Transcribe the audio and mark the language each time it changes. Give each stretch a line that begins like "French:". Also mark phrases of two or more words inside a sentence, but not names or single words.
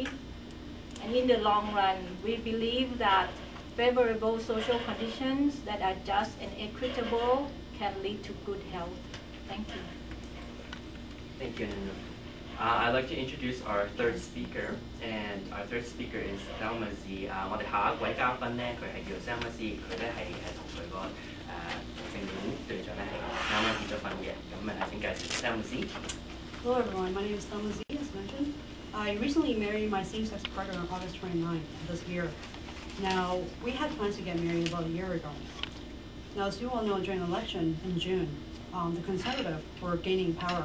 English: And in the long run, we believe that favorable social conditions that are just and equitable can lead to good health. Thank you. Thank you, Nanu. I'd like to introduce our third speaker, and our third speaker is Thelma Z.
Cantonese: 我哋下一位嘉賓咧，佢係叫 Thelma Z， 佢咧係同佢個正面對象咧係啱啱結咗婚嘅，咁請介紹 Thelma Z。
English: Hello everyone, my name is Thelma Z, as mentioned. I recently married my same-sex partner on August 29th this year. Now, we had plans to get married about a year ago. Now, as you all know, during the election in June, the Conservatives were gaining power.